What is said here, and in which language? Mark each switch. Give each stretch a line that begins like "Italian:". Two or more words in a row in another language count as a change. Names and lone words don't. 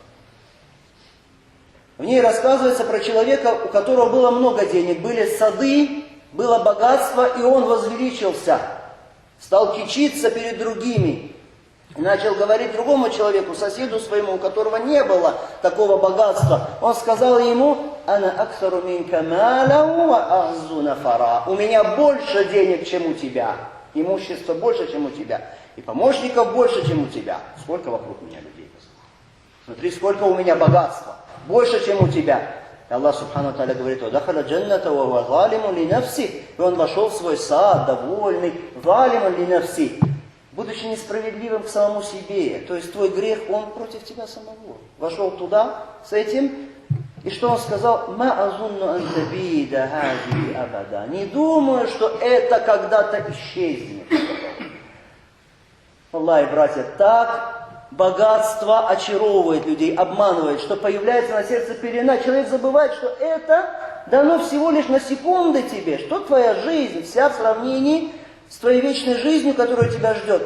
Russian: В ней рассказывается про человека, у которого было много денег, были сады, было богатство, и он возвеличился. Стал кичиться перед другими. И начал говорить другому человеку, соседу своему, у которого не было такого богатства. Он сказал ему:
Arabic: «أنا أكثر منك مالا وأعز نفرا».
Russian: У меня больше денег, чем у тебя. Имущество больше, чем у тебя. И помощников больше, чем у тебя. Сколько вокруг меня людей? Смотри, сколько у меня богатства. Больше, чем у тебя. И Аллах
Arabic: سبحانه وتعالى
Russian: говорит:
Arabic: «ودخل جنته وهو ظالم لنفسه».
Russian: И он вошел в свой сад, довольный,
Arabic: ظالم لنفسه,
Russian: будучи несправедливым к самому себе. То есть твой грех, он против тебя самого. Вошел туда с этим, и что он сказал?
Arabic: «ما أظن أن تبيد هذه أبدا».
Russian: Не думаю, что это когда-то исчезнет. Аллах, братья, так богатство очаровывает людей, обманывает, что появляется на сердце пелена. Человек забывает, что это дано всего лишь на секунды тебе, что твоя жизнь вся в сравнении с твоей вечной жизнью, которая тебя ждет.